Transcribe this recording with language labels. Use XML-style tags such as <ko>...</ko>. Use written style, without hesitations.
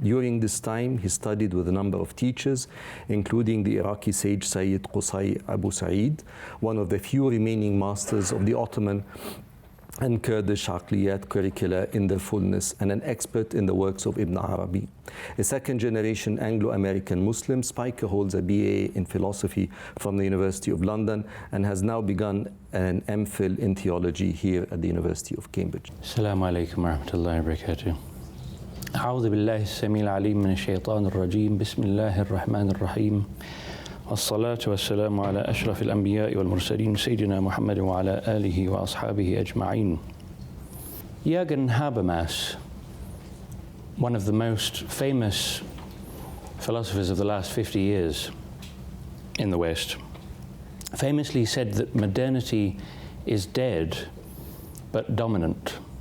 <en>During this time, he studied with a number of teachers, including the Iraqi sage Sayyid Qusay Abu Sa'id, one of the few remaining masters of the Ottoman and Kurdish Aqliyat curricula in their fullness, and an expert in the works of Ibn Arabi. A second-generation Anglo-American Muslim, Spiker holds a BA in philosophy from the University of London and has now begun an MPhil in theology here at the University of Cambridge.</en> <ar>Assalamu alaikum wa rahmatullahi wa barakatuh. أعوذ بالله السميع العليم من الشيطان الرجيم بسم الله الرحمن الرحيم والصلاة والسلام على أشرف الأنبياء والمرسلين سيدنا محمد وعلى آله وأصحابه أجمعين.</ar> <en>Jürgen Habermas, one of the most famous philosophers of the last 50 years in the West, famously said that modernity is dead but dominant.</en>